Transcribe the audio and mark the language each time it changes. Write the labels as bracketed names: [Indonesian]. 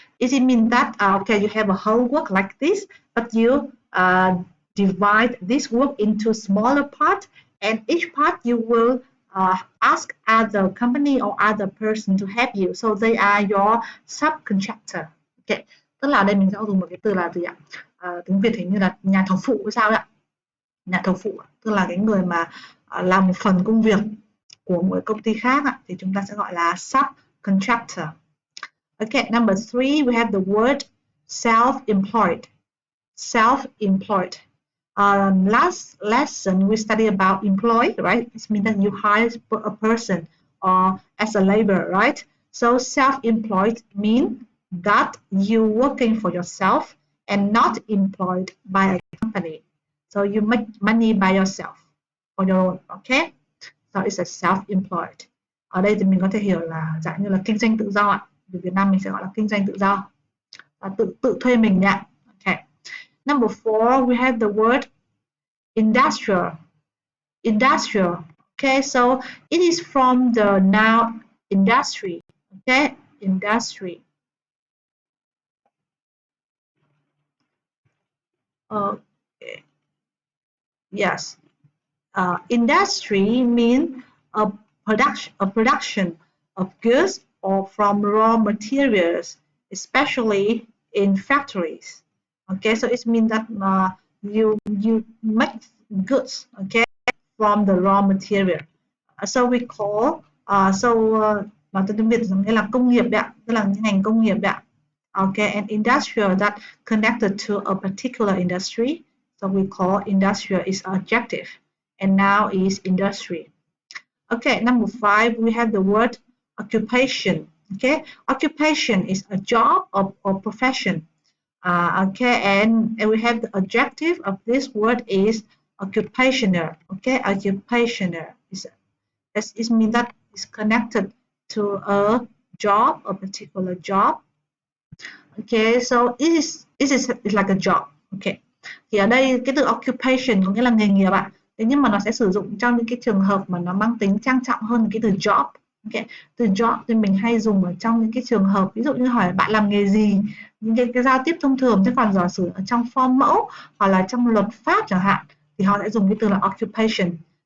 [English] It means that okay, you have a whole work like this, but you divide this work into smaller parts, and each part you will ask other company or other person to help you, so they are your subcontractor. Okay. [Vietnamese] Tức là đây mình sẽ dùng một cái từ là gì ạ? Tiếng Việt hình như là nhà thầu phụ hay sao ạ? Nhà thầu phụ tức là cái người mà làm một phần công việc của một công ty khác thì chúng ta sẽ gọi là subcontractor. [English] Okay, number 3, we have the word self-employed. Self-employed. Last lesson we studied about employee, right? It means that you hire a person or as a laborer, right? So self-employed means that you're working for yourself and not employed by a company. So you make money by yourself on your own, okay? So it's a self-employed. [Vietnamese] Ở đây thì mình có thể hiểu là dạng như là kinh doanh tự do ạ. Ở Việt Nam mình sẽ gọi là kinh doanh tự do. Là tự thuê mình ạ. Okay. [English] Number 4, we have the word industrial. Industrial. Okay, so it is from the noun industry. Okay, industry. Okay. Yes. Industry means a production of goods or from raw materials, especially in factories. Okay, so it means that you make goods, okay, from the raw material. So we call [Vietnamese] nói tiếng Việt nghĩa là công nghiệp đấy ạ, tức là những ngành công nghiệp đấy ạ. [English] Okay, and industrial that connected to a particular industry. So we call industrial is adjective, and now is industry. Okay, number 5, we have the word occupation. Okay, occupation is a job or profession. Okay, and we have the adjective of this word is occupational. Okay, occupational it means that it's connected to a job, a particular job. Okay, so it is like a job. [Vietnamese] Okay, thì ở đây cái từ occupation có nghĩa là nghề nghiệp ạ. Thế nhưng mà nó sẽ sử dụng trong những cái trường hợp mà nó mang tính trang trọng hơn cái từ job. Okay. Từ job thì mình hay dùng ở trong những cái trường hợp ví dụ như hỏi bạn làm nghề gì, những cái giao tiếp thông thường, chứ còn giả sử ở trong form mẫu hoặc là trong luật pháp chẳng hạn thì họ sẽ dùng cái từ là occupation.